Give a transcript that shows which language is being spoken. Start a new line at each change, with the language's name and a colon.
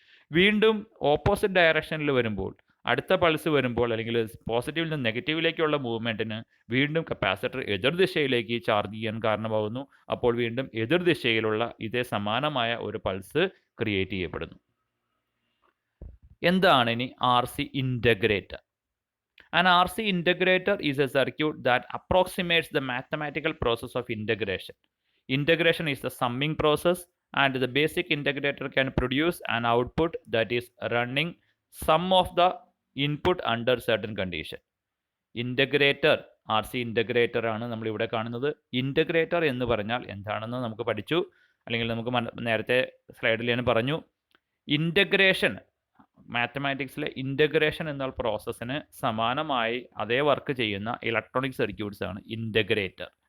Malayalam: വീണ്ടും ഓപ്പോസിറ്റ് ഡയറക്ഷനിൽ വരുമ്പോൾ, അടുത്ത പൾസ് വരുമ്പോൾ അല്ലെങ്കിൽ പോസിറ്റീവിൽ നിന്ന് നെഗറ്റീവിലേക്കുള്ള മൂവ്മെൻറ്റിന് വീണ്ടും കപ്പാസിറ്റർ എതിർദിശയിലേക്ക് ചാർജ് ചെയ്യാൻ കാരണമാകുന്നു. അപ്പോൾ വീണ്ടും എതിർദിശയിലുള്ള ഇതേ സമാനമായ ഒരു പൾസ് ക്രിയേറ്റ് ചെയ്യപ്പെടുന്നു. എന്താണ് ഇനി RC integrator?
English: An RC integrator is a circuit that approximates the mathematical process of integration. Integration is the summing process and the basic integrator can produce an output that is running sum of the input under certain condition.
Malayalam: Integrator, R C integrator ആണ് നമ്മളിവിടെ കാണുന്നത്. Integrator എന്ന് പറഞ്ഞാൽ എന്താണെന്ന് നമുക്ക് പഠിച്ചു, അല്ലെങ്കിൽ നമുക്ക് നേരത്തെ സ്ലൈഡിൽ ഞാൻ പറഞ്ഞു. ഇൻ്റഗ്രേഷൻ, മാത്തമാറ്റിക്സിലെ ഇൻ്റഗ്രേഷൻ എന്ന പ്രോസസ്സിന് സമാനമായി അതേ വർക്ക് ചെയ്യുന്ന ഇലക്ട്രോണിക് സർക്യൂട്ട്സ് ആണ് ഇൻ്റഗ്രേറ്റർ.